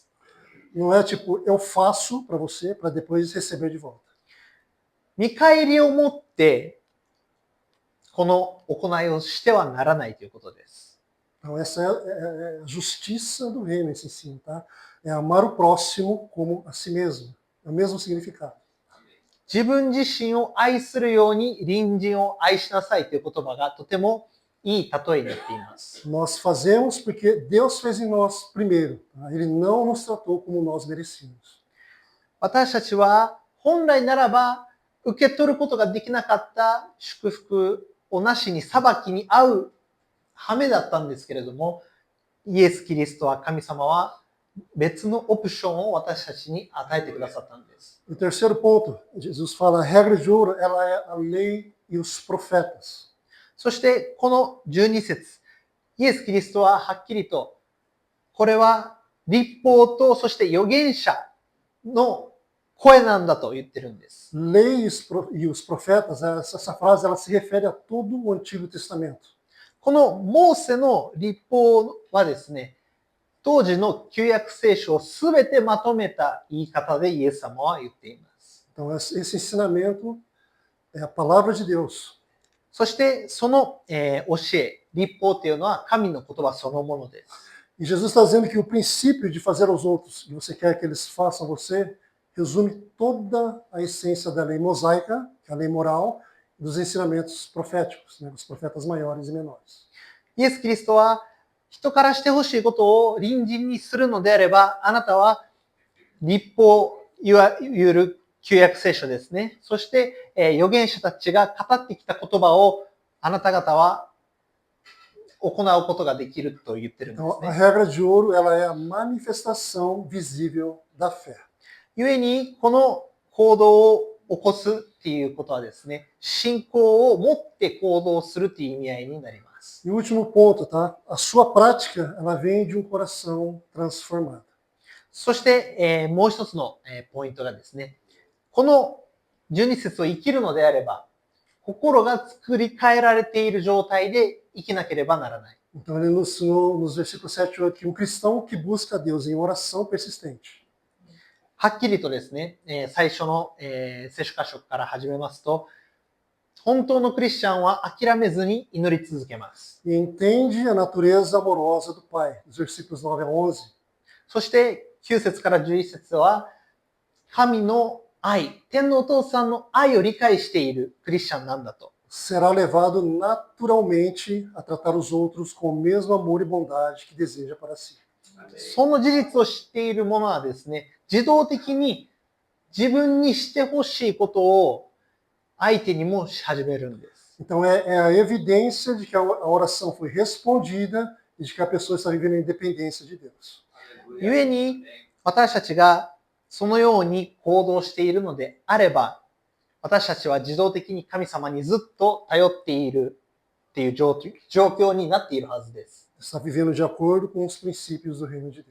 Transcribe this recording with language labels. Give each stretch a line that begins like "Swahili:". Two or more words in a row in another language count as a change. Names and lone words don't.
Portuguese: Não é tipo, eu faço para você, para depois receber de volta.
Japanese: 見返りを持って、この行いをしてはならないということです。
Portuguese: Então, essa é a justiça do reino, esse ensino, tá? É amar o próximo como a si mesmo. É o mesmo significado.
Japanese: 自分自身を愛するように隣人を愛しなさいという言葉がとてもいい例えになっています。
Portuguese: Nós fazemos porque Deus fez em nós primeiro. Tá? Ele não nos tratou como nós merecíamos.
Japanese: 私たちは本来ならば受け取ることができなかった祝福をなしに裁きに遭う羽目だったんですけれども、イエス・キリストは神様は別のオプションを私たちに与えてくださったんです。
Portuguese: O terceiro ponto, Jesus fala, a regra de ouro, ela é a lei e os profetas.
Japanese: そしてこの12節、イエス・キリストははっきりと、これは律法とそして預言者の声なんだと言ってるんです。
Portuguese: Lei e os profetas, essa frase ela se refere a todo o Antigo Testamento.
Japanese: このモーセの律法はですね、当時の旧約聖書をすべてまとめた言い方でイエス様は言っています。
Portuguese: Então, esse ensinamento é a palavra de Deus.
Japanese: そしてその、教え、律法というのは神の言葉そのものです。
Portuguese: E Jesus está dizendo que o princípio de fazer aos outros e você quer que eles façam a você resume toda a essência da lei mosaica, que é a lei moral, e dos ensinamentos proféticos, né, dos profetas maiores e menores.
Japanese: イエス・キリストは人からしてほしいことを隣人にするのであれば、あなたは律法、いわゆる旧約聖書ですね。そして、預言者たちが語ってきた言葉をあなた方は行うことができると言ってるんです
Portuguese: Então, a
Japanese: ね。
Portuguese: regra de ouro ela é a manifestação visível da fé.
Japanese: 故に、この行動を起こすっていうことはですね、信仰を持って行動するっていう意味合いになります。
Portuguese: E o último ponto, tá? A sua prática, ela vem de um coração transformado.
Japanese: そして、もう一つの、ポイントがですね、この12節を生きるのであれば、心が作り変えられている状態で生きなければならない。
Portuguese: Então ele nos ensinou nos versículos 7 e 8 que um cristão que busca a Deus em oração persistente.
Japanese: はっきりとですね、最初の、聖書箇所から始めますと、本当のクリスチャンは諦めずに祈り続けます。
Portuguese: E entende a natureza amorosa do Pai, dos versículos 9 a 11.
Japanese: そして9節から11節は、神の愛、天のお父さんの愛を理解しているクリスチャンなんだと。
Portuguese: Será levado naturalmente a tratar os outros com o mesmo amor e bondade que deseja para si.
Japanese: その事実を知っている者はですね、自動的に自分にしてほしいことを相手にもし始めるんです。
Portuguese: Então é a evidência de que a oração foi respondida e de que a pessoa está vivendo a independência de Deus.
Japanese: 故に私たちがそのように行動しているのであれば、私たちは自動的に神様にずっと頼っているっていう状況になっているはずです。
Portuguese: Está vivendo de acordo com os princípios do reino de Deus.